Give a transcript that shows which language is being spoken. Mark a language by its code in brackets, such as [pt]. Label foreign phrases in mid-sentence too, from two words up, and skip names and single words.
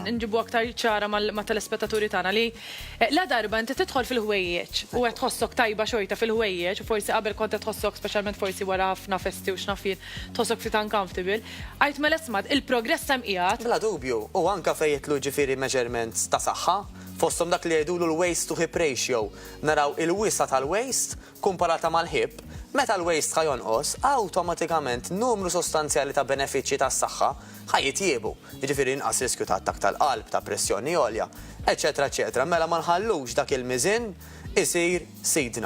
[mt] nġibu aktar ċara ma' telespettaturi tagħna li la darba inti tidħol fil-ħwejjeġ u qed tħossok tajba xorta fil-ħwejjeġ u forsi qabel kont qed tħossok speċjalment forsi wara ħafna festi u x'nafin tħossok ftit uncomfortable. Għajt mela ismad il-progress hemm qiegħed. Bla dubju, u anke fejn jitlu ġifieri measurements ta' saħħa, fosthom dak li jgħidulu l- [en] waist to hip ratio. [mt] Naraw il-wisa tal-waist kumparata mal-hip. Meta l-waist ħajonqos, awtomatikament numru sostanzjali ta' benefiċċji tas-saħħa ħajjitjiebu. Jiġifieri inqas riskju ta' attakk tal-qalb, ta' pressjoni għolja, eċetera, eċetera. Mela ma nħallux dak il-miżin isir sidna.